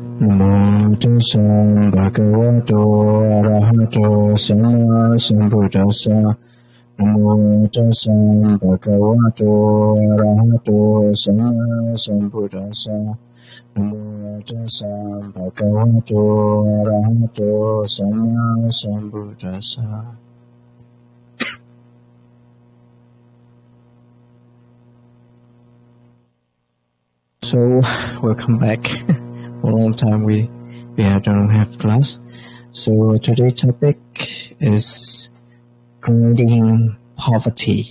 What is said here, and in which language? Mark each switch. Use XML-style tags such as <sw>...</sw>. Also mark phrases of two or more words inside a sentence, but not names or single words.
<pi>Namo tassa bhagavato arahato sama sambuddhassa. Namo tassa bhagavato arahato sama sambuddhassa. Namo tassa bhagavato arahato sama sambuddhassa.</pi> <en>So, welcome back. For a long time we don't have class. So today's topic is creating poverty.</en>